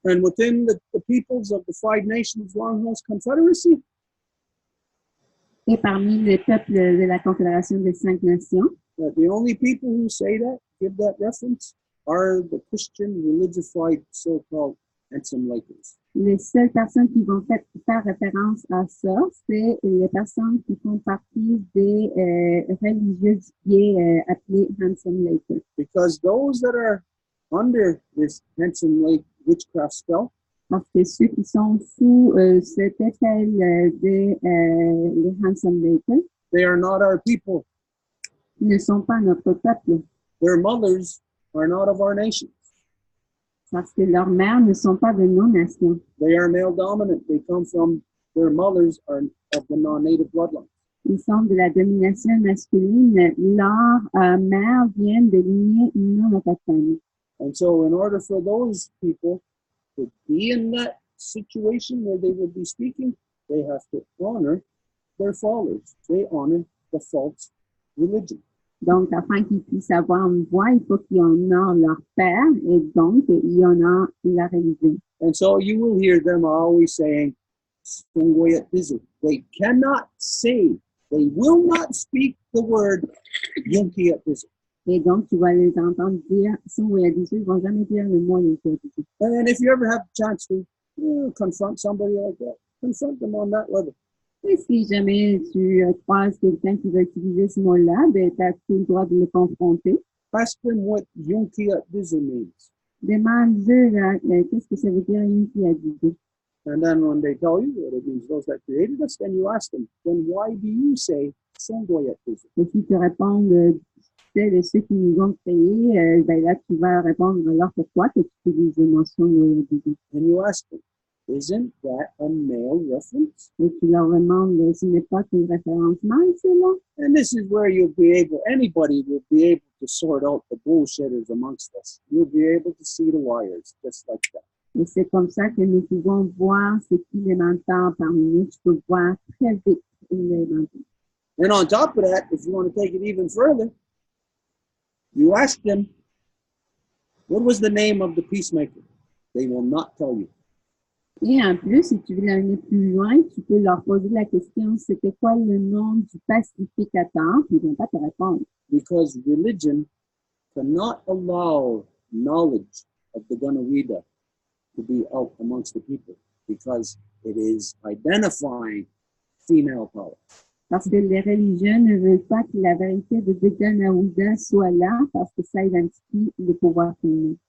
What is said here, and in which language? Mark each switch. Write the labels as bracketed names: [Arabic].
[English] And within the peoples of the Five Nations Longhouse Confederacy, [French] et parmi les peuples de la Confédération des 5 Nations, [English] the only people who say that, give that reference, are the Christian religified so-called handsome lakers. [French] Les seules personnes qui vont faire référence à ça, c'est les personnes qui font partie des religieux gays appelés handsome lakers. [English] Because those that are under this handsome lake witchcraft spell, [French] parce que ceux qui sont sous cet effet des handsome lakers, [English] they are not our people. [French] Ne sont pas notre peuple. [English] Their mothers are not of our nation. [French] Parce que leurs mères ne sont pas de nos nations. [English] They are male dominant. They come from, their mothers are of the non-native bloodline. [French] Ils sont de la domination masculine. Leurs mères viennent de lignées non autochtones. [English] And so in order for those people to be in that situation where they will be speaking, they have to honor their fathers. They honor the false religion. [French] Donc, afin qu'ils puissent avoir une voix, il faut qu'ils honorent leur père et donc ils honorent la religion. [English] And so you will hear them always saying, Sungoya Dizu. They cannot say, they will not speak the word Yunkiya Dizu. [French] Et donc, tu vas les entendre dire Sungoya Dizu, ils ne vont jamais dire le mot Yunkiya Dizu. [English] And if you ever have a chance to confront somebody like that, confront them on that level. [French] Et si jamais tu croises quelqu'un qui va utiliser ce mot-là, ben, tu as tout le droit de le confronter. [English] Ask them what Yunkiya Dizu means. [French] Demande-leur qu'est-ce que ça veut dire Yunkiya Dizu. [English] And then when they tell you what it means, those that created us, then you ask them, then why do you say Sungoya Dizu? [French] Et si tu réponds de ceux qui nous ont créés, ben là, tu vas répondre alors pourquoi que tu utilises le mot Sungoya Dizu. [English] And you ask them, isn't that a male reference? [French] Et tu leur demandes, ce n'est pas une référence mâle, cela? [English] And this is where you'll be able, anybody will be able to sort out the bullshitters amongst us. You'll be able to see the wires, just like that. [French] Et c'est comme ça que nous pouvons voir ce qui est menteur parmi nous. Tu peux voir très vite les menteurs. [English] And on top of that, if you want to take it even further, You ask them, what was the name of the peacemaker? They will not tell you. [French] Et en plus, si tu veux aller plus loin, tu peux leur poser la question, c'était quoi le nom du pacificateur? Puis ils vont pas te répondre. [English] Because religion cannot allow knowledge of the Ganawida to be out amongst the people because it is identifying female power. [French] Parce que les religions ne veulent pas que la vérité de Ganawida soit là parce que ça identifie le pouvoir féminin.